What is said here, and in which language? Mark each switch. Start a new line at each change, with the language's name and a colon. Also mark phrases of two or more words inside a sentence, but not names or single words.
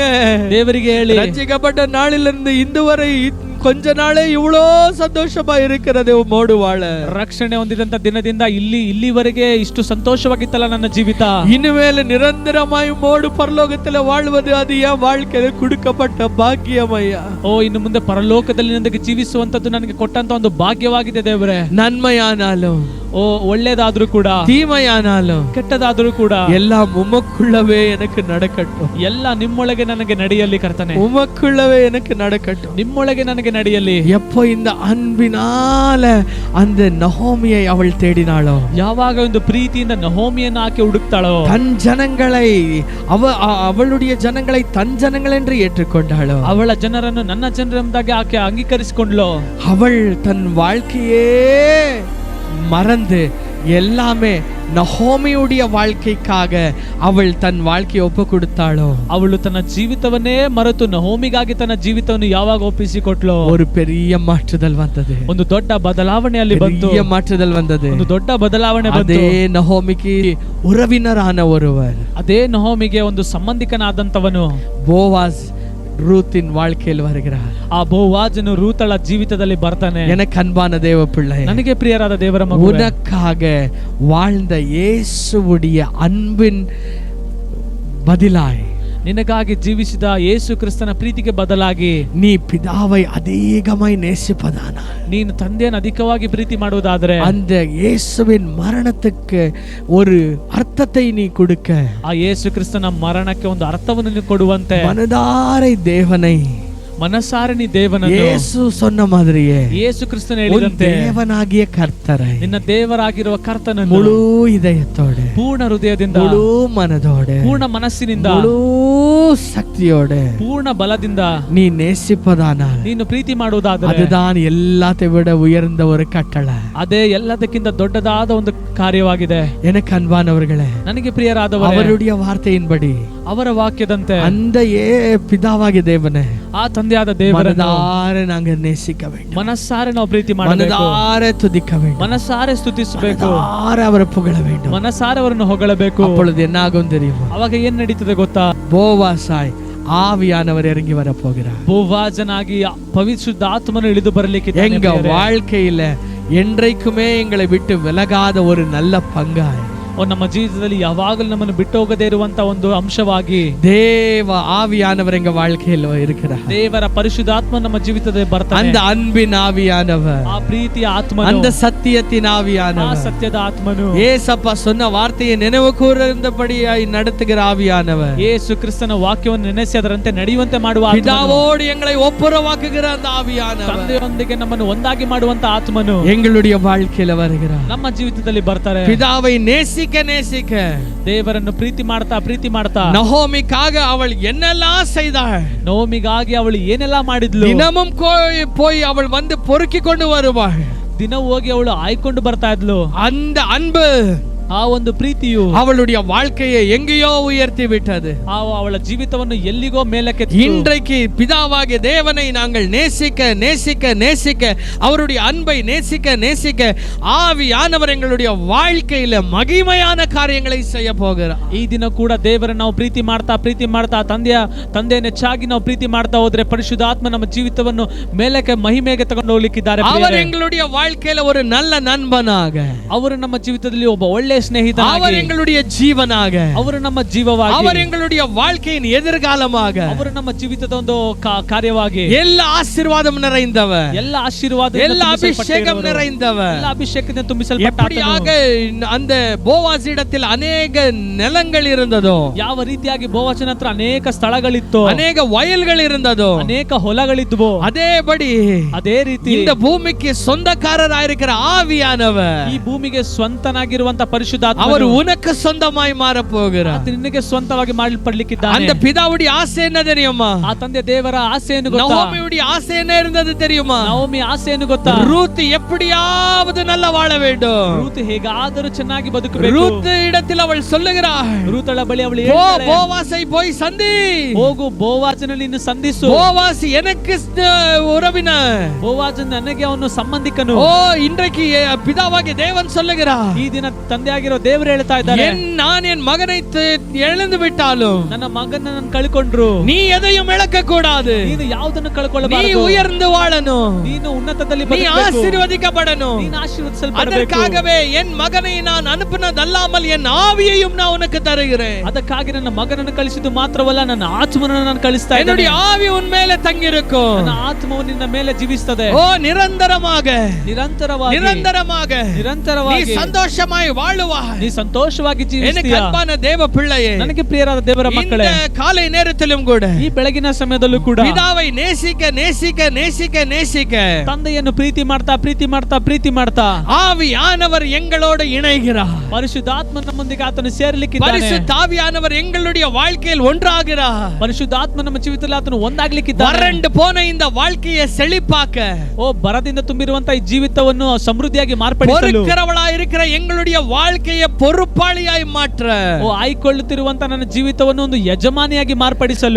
Kannada: ದೇವರಿಗೆ ಹೇಳಿ,
Tamil: ரட்சிக்கப்பட்ட நாளிலிருந்து இந்து வரை கொஞ்ச நாளே இவ்வளோ சந்தோஷமா இருக்கிறது உம்மோடு வாழ.
Kannada: ರಕ್ಷಣೆ ಹೊಂದಿದಂತ ದಿನದಿಂದ ಇಲ್ಲಿವರೆಗೆ ಇಷ್ಟು ಸಂತೋಷವಾಗಿತ್ತಲ್ಲ ನನ್ನ ಜೀವಿತ.
Tamil: இனிமேல் நிரந்தரமாய் உம்மோடு பரலோகத்தில் வாழ்வது அது என் வாழ்க்கையில் கொடுக்கப்பட்ட பாக்கியமையா.
Kannada: ಓ ಇನ್ನು ಮುಂದೆ ಪರಲೋಕದಲ್ಲಿ ನನ್ನೊಂದಿಗೆ ಜೀವಿಸುವಂತದ್ದು ನನಗೆ ಕೊಟ್ಟಂತ ಒಂದು ಭಾಗ್ಯವಾಗಿದೆ ದೇವರೇ.
Tamil: நன்மையானாலும்
Kannada: ಓ ಒಳ್ಳೇದಾದ್ರೂ ಕೂಡ,
Tamil: தீமையானாலும்
Kannada: ಕೆಟ್ಟದಾದ್ರೂ ಕೂಡ
Tamil: எல்லாம் உமக்குள்ளவே எனக்கு நடக்கட்டும்,
Kannada: ಎಲ್ಲ ನಿಮ್ಮೊಳಗೆ ನನಗೆ ನಡೆಯಲಿ ಕರ್ತನೆ.
Tamil: உமக்குள்ளவே எனக்கு நடக்கட்டும்,
Kannada: ನಿಮ್ಮೊಳಗೆ ನನಗೆ ನಡೆಯಲಿ.
Tamil: எப்போ இந்த அன்பினால அந்த நஹோமியை அவள் தேடினாளோ,
Kannada: ಯಾವಾಗ ಒಂದು ಪ್ರೀತಿಯಿಂದ ನಹೋಮಿಯನ್ನು ಆಕೆ ಹುಡುಕ್ತಾಳೋ,
Tamil: தன் ஜனங்களை அவளுடைய ஜனங்களை தன் ஜனங்கள் என்று ஏற்றுக்கொண்டாளோ,
Kannada: ಅವಳ ಜನರನ್ನು ನನ್ನ ಜನರೆಂಬುದಾಗಿ ಆಕೆ ಅಂಗೀಕರಿಸಿಕೊಂಡ್ಲೋ,
Tamil: அவள் தன் வாழ்க்கையே மறந்து எல்லாமே நஹோமியுடைய வாழ்க்கைக்காக அவள் தன் வாழ்க்கையை ಒಪ್ಪು கொடுத்தாளோ,
Kannada: ಅವಳು ತನ್ನ ಜೀವಿತವನ್ನೇ ಮರೆತು ನಹೋಮಿಗಾಗಿ ತನ್ನ ಜೀವಿತವನ್ನು ಯಾವಾಗ ಒಪ್ಪಿಸಿಕೊಟ್ಲೋ,
Tamil: ஒரு பெரிய மாற்றுதல் வந்தது.
Kannada: ಒಂದು ದೊಡ್ಡ ಬದಲಾವಣೆ ಅಲ್ಲಿ ಬಂತು.
Tamil: பெரிய மாற்றுதல் வந்தது.
Kannada: ಒಂದು ದೊಡ್ಡ ಬದಲಾವಣೆ ಬಂತು.
Tamil: அதே நஹோமிக்கு உறவினரான ஒருவர்,
Kannada: ಅದೇ ನಹೋಮಿಗೆ ಒಂದು ಸಂಬಂಧಿಕನಾದಂತವನು
Tamil: போவாஸ் ரூத்தின் வாழ்க்கையில் வருகிறார்.
Kannada: ಆ ಬೋವಾಜನು ರೂತಳ ಜೀವಿತದಲ್ಲಿ ಬರ್ತಾನೆ.
Tamil: எனக்கு அன்பான தேவ பிள்ளை,
Kannada: ನನಗೆ ಪ್ರಿಯರಾದ ದೇವರ ಮಗುವೇ,
Tamil: உனக்காக வாழ்ந்த இயேசுவுடைய அன்பின் பதிலாய்,
Kannada: ನಿನಗಾಗಿ ಜೀವಿಸಿದ ಯೇಸು ಕ್ರಿಸ್ತನ ಪ್ರೀತಿಗೆ ಬದಲಾಗಿ
Tamil: நீ பிதாவை அதிகமாய் நேசிப்பதானா,
Kannada: ನೀನು ತಂದೆಯನ್ನು ಅಧಿಕವಾಗಿ ಪ್ರೀತಿ ಮಾಡುವುದಾದರೆ
Tamil: அந்த இயேசுவின் மரணத்துக்கு ஒரு அர்த்தத்தை நீ கொடுக்க,
Kannada: ಆ ಯೇಸು ಕ್ರಿಸ್ತನ ಮರಣಕ್ಕೆ ಒಂದು ಅರ್ಥವನ್ನು ನೀನು ಕೊಡುವಂತೆ
Tamil: மனதாரை தேவனை,
Kannada: ಮನಸಾರೆ ನೀ ದೇವನನ್ನು,
Tamil: இயேசு சொன்ன மாதிரியே
Kannada: ಯೇಸು ಕ್ರಿಸ್ತನ
Tamil: உன்
Kannada: ಹೇಳಿದಂತೆ
Tamil: தேவனாகிய கர்த்தரை
Kannada: ನಿನ್ನ ದೇವರಾಗಿರುವ ಕರ್ತನನ್ನು
Tamil: முழு இதயத்தோடு,
Kannada: ಪೂರ್ಣ ಹೃದಯದಿಂದ,
Tamil: முழு மனதோடு,
Kannada: ಪೂರ್ಣ ಮನಸ್ಸಿನಿಂದ,
Tamil: முழு சக்தியோடு
Kannada: ಪೂರ್ಣ ಬಲದಿಂದ
Tamil: நீ நேசிப்பதானால்
Kannada: ನೀನು ಪ್ರೀತಿ ಮಾಡುವುದಾದರೆ
Tamil: அதுதான் எல்லாத்தை விட உயர்ந்த ஒரு கட்டளை.
Kannada: ಅದೇ ಎಲ್ಲದಕ್ಕಿಂತ ದೊಡ್ಡದಾದ ಒಂದು ಕಾರ್ಯವಾಗಿದೆ.
Tamil: எனக்கு அன்பானவர்களே,
Kannada: ನನಗೆ ಪ್ರಿಯರಾದವರೇ,
Tamil: அவருடைய வார்த்தையின்படி
Kannada: ಅವರ ವಾಕ್ಯದಂತೆ
Tamil: அந்த பிதாவாகிய தேவனை
Kannada: ಆ ತಂದೆಯಾದ ದೇವರನ್ನು
Tamil: மனதார நாங்க நேசிக்க வேண்டும்,
Kannada: ಮನಸ್ಸಾರೆ ನಾವು ಪ್ರೀತಿ ಮಾಡಬೇಕು,
Tamil: மனதார துதிக்க வேண்டும்,
Kannada: ಮನಸ್ಸಾರೆ ಸ್ತುತಿಸಬೇಕು,
Tamil: மனதார அவரை புகழ வேண்டும்.
Kannada: ಮನಸ್ಸಾರೆ ಅವರನ್ನು ಹೊಗಳಬೇಕು.
Tamil: அப்பொழுது என்ன ஆகும் தெரியுமா?
Kannada: ಅವಾಗ ಏನ್ ನಡೀತದೆ ಗೊತ್ತಾ?
Tamil: போவாசாய் ஆவியானவர் இறங்கி வர போகிறார்.
Kannada: ಬೋವಾಜನಾಗಿ ಪವಿತ್ರುದ್ಧ ಆತ್ಮನು ಇಳಿದು ಬರಲಿಕ್ಕೆ
Tamil: எங்க வாழ்க்கையில என்றைக்குமே எங்களை விட்டு விலகாத ஒரு நல்ல பங்காய்,
Kannada: ನಮ್ಮ ಜೀವಿತದಲ್ಲಿ ಯಾವಾಗಲೂ ನಮ್ಮನ್ನು ಬಿಟ್ಟು ಹೋಗದೇ ಇರುವಂತ ಒಂದು ಅಂಶವಾಗಿ
Tamil: தேவ ஆவியானவர் எங்க வாழ்க்கையில் இருக்கிறார்.
Kannada: ದೇವರ ಪರಿಶುದ್ಧಾತ್ಮ ನಮ್ಮ ಜೀವಿತದಲ್ಲಿ ಬರ್ತಾನೆ.
Tamil: அந்த அன்பின் ஆவியானவர்,
Kannada: ಆ ಪ್ರೀತಿಯ ಆತ್ಮನು,
Tamil: அந்த சத்தியத்தின்
Kannada: ಆ
Tamil: ஆவியானவர்,
Kannada: ಸತ್ಯದ ಆತ್ಮನು,
Tamil: ஏசப்பா சொன்ன வார்த்தையை நினைவு கூர்ந்தபடியாய் நடத்துகிற ஆவியானவர்,
Kannada: ಯೇಸು ಕ್ರಿಸ್ತನ ವಾಕ್ಯವನ್ನು ನೆನೆಸಿ ಅದರಂತೆ ನಡೆಯುವಂತೆ ಮಾಡುವ ಆತ್ಮನು,
Tamil: பிதாவோடு எங்களை ஒப்புரவாக்குகிற அந்த ஆவியானவர்
Kannada: ತಂದೆಯೊಂದಿಗೆ ನಮ್ಮನ್ನು ಒಂದಾಗಿ ಮಾಡುವಂತ ಆತ್ಮನು
Tamil: எங்களுடைய வாழ்க்கையில வருகிறார்.
Kannada: ನಮ್ಮ ಜೀವಿತದಲ್ಲಿ ಬರ್ತಾರೆ.
Tamil: பிதாவை நேசிக்க
Kannada: ದೇವರನ್ನು ಪ್ರೀತಿ ಮಾಡ್ತಾ
Tamil: நஹோமிக்காக அவள் என்னெல்லாம் செய்தாள்,
Kannada: ನಹೋಮಿಗಾಗಿ ಅವಳು ಏನೆಲ್ಲ ಮಾಡಿದ್ಲು,
Tamil: தினமும் போய் அவள் வந்து பொறுக்கி கொண்டு வருவாள்.
Kannada: ದಿನ ಹೋಗಿ ಅವಳು ಆಯ್ಕೊಂಡು ಬರ್ತಾ ಇದ್ಲು.
Tamil: அந்த அன்பு
Kannada: ಆ ಒಂದು ಪ್ರೀತಿಯು
Tamil: அவளுடைய வாழ்க்கையை எங்கேயோ உயர்த்தி விட்டது.
Kannada: ಅವಳ ಜೀವಿತವನ್ನು ಎಲ್ಲಿಗೋ ಮೇಲಕ್ಕೆ
Tamil: இன்றைக்கு பிதாவாகிய தேவனை நாங்கள் நேசிக்க நேசிக்க நேசிக்க அவருடைய அன்பை நேசிக்க நேசிக்க ஆவியானவர் எங்களுடைய வாழ்க்கையில மகிமையான காரியங்களை செய்ய போகிறார்.
Kannada: ಈ ದಿನ ಕೂಡ ದೇವರನ್ನು ನಾವು ಪ್ರೀತಿ ಮಾಡ್ತಾ ತಂದೆಯ ಹೆಚ್ಚಾಗಿ ನಾವು ಪ್ರೀತಿ ಮಾಡ್ತಾ ಹೋದ್ರೆ ಪರಿಶುದ್ಧಾತ್ಮ ನಮ್ಮ ಜೀವಿತವನ್ನು ಮೇಲಕ್ಕೆ ಮಹಿಮೆಗೆ ತಗೊಂಡು ಹೋಗ್ಲಿಕ್ಕಿದ್ದಾರೆ.
Tamil: அவர் எங்களுடைய வாழ்க்கையில ஒரு நல்ல நண்பனாக,
Kannada: ಅವರು ನಮ್ಮ ಜೀವಿತದಲ್ಲಿ ಒಬ್ಬ ಒಳ್ಳೆಯ ಸ್ನೇಹಿತನಾಗಿ,
Tamil: அவர் எங்களுடைய ஜீவனாக,
Kannada: ಅವರು ನಮ್ಮ ಜೀವವಾಗಿ,
Tamil: அவர் எங்களுடைய வாழ்க்கையின் எதிர்காலமாக,
Kannada: ಅವರು ನಮ್ಮ ಜೀವಿತದ ಒಂದು ಕಾರ್ಯವಾಗಿ,
Tamil: ಎಲ್ಲ ஆசீர்வாதம் நிறைந்தவர்,
Kannada: ಎಲ್ಲ ಆಶೀರ್ವಾದ,
Tamil: ಎಲ್ಲ அபிஷேகம் நிறைந்தவர்,
Kannada: ಎಲ್ಲ ಅಭಿಷೇಕದಿಂದ ತುಂಬಿಸಲ್ಪಟ್ಟ
Tamil: அந்த போவாஸ் இடத்தில் அநேக நிலங்கள் இருந்ததோ,
Kannada: ಯಾವ ರೀತಿಯಾಗಿ ಬೋವಾಚನ ಹತ್ರ ಅನೇಕ ಸ್ಥಳಗಳಿತ್ತು,
Tamil: அநேக வயல்கள் இருந்ததோ,
Kannada: ಅನೇಕ ಹೊಲಗಳಿದ್ವು, ಅದೇ ರೀತಿ
Tamil: இந்த பூமிக்கு சொந்தக்காரராயிருக்கிற ஆவியானவர்,
Kannada: ಈ ಭೂಮಿಗೆ ಸ್ವಂತನಾಗಿರುವಂತ ಪರಿಶುದ್ಧಾತ್ಮ,
Tamil: அவர் உனக்கு சொந்தமாய் மாற போகிறார்.
Kannada: ನಿನಗೆ ಸ್ವಂತವಾಗಿ ಮಾಡಲ್ಪಡಲಿಕ್ಕಿದ್ದಾನೆ.
Tamil: அந்த பிதாவுடைய ஆசை என்ன தெரியுமா?
Kannada: ಆ ತಂದೆ ದೇವರ ಆಸೆಯನ್ನು ಗೊತ್ತಾ?
Tamil: நவோமியுடைய ஆசை என்ன இருந்தது தெரியுமா?
Kannada: ನವೋಮಿ ಆಸೆಯನ್ನು ಗೊತ್ತಾ?
Tamil: ரூத் எப்படியாவது நல்லா வாழ வேண்டும்.
Kannada: ರೂತ್ ಹೇಗಾದರೂ ಚೆನ್ನಾಗಿ ಬದುಕಬೇಕು.
Tamil: ரூத் இடத்தில் அவள் சொல்லுகிறாள்,
Kannada: ರೂತಳ ಬಳಿ ಅವಳು
Tamil: போ போவாசை போய் சந்தி,
Kannada: ಹೋಗು ಬೋವಾಜನಲ್ಲಿ ನಿನ್ನ ಸಂಧಿಸು.
Tamil: போவாஸ் எனக்கு உறவினர்,
Kannada: ಬೋವಾಜನ್ ನನಗೆ ಅವನು ಸಂಬಂಧಿಕನು.
Tamil: ஓ இன்றைக்கு பிதாவாகிய தேவன் சொல்லுகிறார்,
Kannada: ಈ ದಿನ ತಂದೆಯಾಗಿರೋ ದೇವರು ಹೇಳ್ತಾ ಇದ್ದಾರೆ,
Tamil: நான் என் மகனை இழந்து விட்டாலும்,
Kannada: ನನ್ನ ಮಗನನ್ನು ಕಳ್ಕೊಂಡ್ರು,
Tamil: நீ எதையும் இழக்க கூடாது.
Kannada: ನೀನು ಯಾವುದನ್ನು
Tamil: நீ
Kannada: ಕಳ್ಕೊಳ್ಳಬಾರದು.
Tamil: உயர்ந்து வாழணும்,
Kannada: ನೀನು ಉನ್ನತದಲ್ಲಿ
Tamil: நீ ஆசீர்வதிக்கப்படணும்.
Kannada: ನೀನು ಆಶೀರ್ವದಿಸಲ್ಪಡಬೇಕು.
Tamil: அதற்காகவே என் மகனை நான் அனுப்பினதல்லாமல் என் ஆவியையும் நான் உனக்கு தருகிறேன்.
Kannada: ಅದಕ್ಕಾಗಿ ನನ್ನ ಮಗನನ್ನು ಕಳಿಸಿದ್ದು ಮಾತ್ರವಲ್ಲ, ನನ್ನ ಆತ್ಮನನ್ನು ನಾನು ಕಳಿಸ್ತಾ ಇದ್ದೇನೆ.
Tamil: என்னுடைய ஆவி உன் மேல தங்கியிருக்கும்.
Kannada: ನನ್ನ ಆತ್ಮವು ನಿನ್ನ ಮೇಲೆ ಜೀವಿಸುತ್ತದೆ.
Tamil: ஓ நிரந்தரமாக
Kannada: ನಿರಂತರವಾಗಿ
Tamil: நீ சந்தோஷமாய் வாழுவாய்.
Kannada: ನೀ ಸಂತೋಷವಾಗಿ
Tamil: எனக்கு
Kannada: ಜೀವಿಸ್ತೀಯ.
Tamil: அன்பான தேவ பிள்ளையே,
Kannada: ನನಗೆ ಪ್ರಿಯರಾದ ದೇವರ ಮಕ್ಕಳೇ,
Tamil: இந்த காலை நேரத்திலும் கூட
Kannada: ಈ ಬೆಳಗಿನ ಸಮಯದಲ್ಲೂ ಕೂಡ
Tamil: பிதாவை நேசிக்க நேசிக்க நேசிக்க நேசிக்க
Kannada: ತಂದೆಯನ್ನು ಪ್ರೀತಿ ಮಾಡ್ತಾ
Tamil: ஆவியானவர் எங்களோடு இணைகிறார்.
Kannada: ಪರಿಶುದ್ಧಾತ್ಮ ನಮ್ಮೊಂದಿಗೆ ಆತನು ಸೇರಲಿಕ್ಕಿದ್ದಾನೆ.
Tamil: பரிசுத்த ஆவியானவர் எங்களுடைய வாழ்க்கையில் ஒன்றாகிறார்.
Kannada: ಪರಿಶುದ್ಧಾತ್ಮ ನಮ್ಮ ಜೀವಿತದಲ್ಲಿ ಆತನು ಒಂದಾಗ್ಲಿಕ್ಕಿದ್ದಾನೆ.
Tamil: வறண்டு போன இந்த வாழ்க்கையை செழிப்பாக்க,
Kannada: ಓ ಬರದಿಂದ ತುಂಬಿರುವಂತ ಈ ಜೀವಿತವನ್ನು ಸಮೃದ್ಧಿಯಾಗಿ ಮಾರ್ಪಡಿಸಲು,
Tamil: பொறுக்கிறவளாய் இருக்கிற எங்களுடைய வாழ்க்கையை பொறுப்பாளியாய் மாற்ற,
Kannada: ಓ ಆಯ್ಕೊಳ್ಳುತ್ತಿರುವಂತ ನನ್ನ ಜೀವಿತವನ್ನು ಒಂದು ಯಜಮಾನಿಯಾಗಿ ಮಾರ್ಪಡಿಸಲು